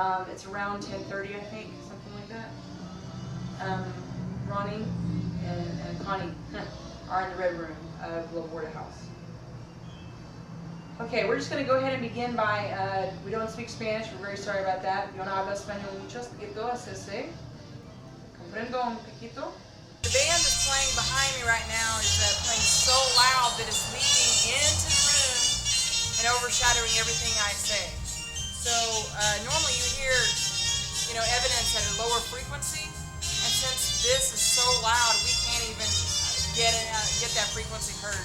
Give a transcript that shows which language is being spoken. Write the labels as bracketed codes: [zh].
[en] It's around 10:30, I think, something like that. Ronnie and Connie are in the red room of the Borde House. Okay, we're just going to go ahead and begin by, we don't speak Spanish, we're very sorry about that. [es] Yo no hablo español mucho, poquito, así. Comprendo un poquito. [en] The band that's playing behind me right now is playing so loud that it's leading into the room and overshadowing everything I say. So normally you hear, evidence at a lower frequency, and since this is so loud, we can't even get that frequency heard.